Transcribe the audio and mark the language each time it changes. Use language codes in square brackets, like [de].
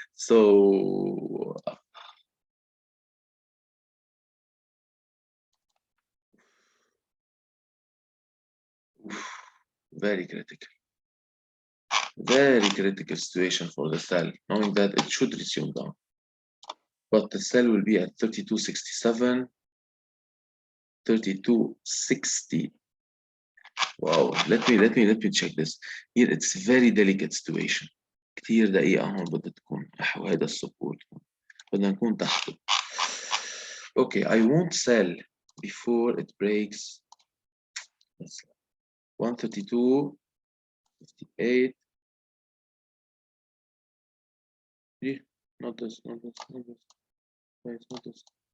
[en] So very critical situation for the sell, knowing that it should resume down, but the sell will be at 32.67, 32.60. Wow, let me check this here. It's very delicate situation. [ar] كتير دقيقة هون بدها تكون نحو هذا السبورت، بدنا نكون تحته. [en] Okay, I won't sell before it breaks 132.58. Not this, not this, not this. Wait, not this.